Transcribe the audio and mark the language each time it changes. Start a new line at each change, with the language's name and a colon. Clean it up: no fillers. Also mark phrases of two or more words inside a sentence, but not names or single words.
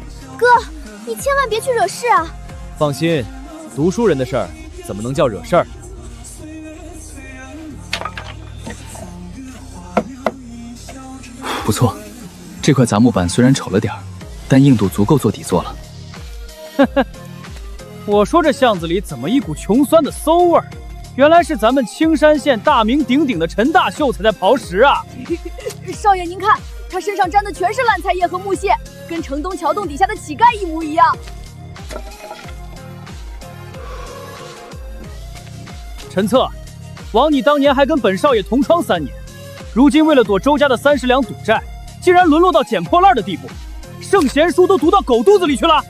Chinese: 哥，你千萬別去惹事啊！放心，讀書人的事兒怎麼能叫惹事兒？不錯，這塊雜木板雖然醜了點兒，但硬度足夠做底座了。呵呵，我說這巷子裡怎麼一股窮酸的餿味兒？原來是咱們青山縣大名鼎鼎的陳大秀才在刨食啊！少爺您看，他身上沾的全是爛菜葉和木屑，跟城東橋洞底下的乞丐一模一樣。陳策，枉你當年還跟本少爺同窗3年，如今為了躲周家的30兩賭債，竟然淪落到撿破爛的地步，聖賢書都讀到狗肚子裡去了。